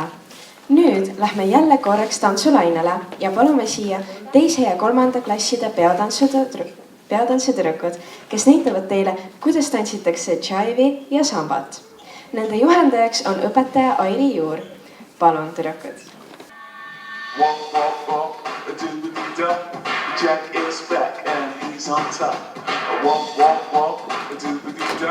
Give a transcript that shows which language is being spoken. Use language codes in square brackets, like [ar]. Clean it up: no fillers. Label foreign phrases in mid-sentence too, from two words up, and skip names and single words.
[et] Nüüd lähme jälle korraks tantsulainele ja palume siia 2. ja 3. klasside peotantsutüdrukud, kes näitavad teile, kuidas tantsitakse džaivi ja sambat. Nende juhendajaks on õpetaja Airi Juur. palun, tüdrukud. [en] Walk, walk, walk, a doobity-da. Jack is back and he's on top. Walk, walk, walk, a doobity-da.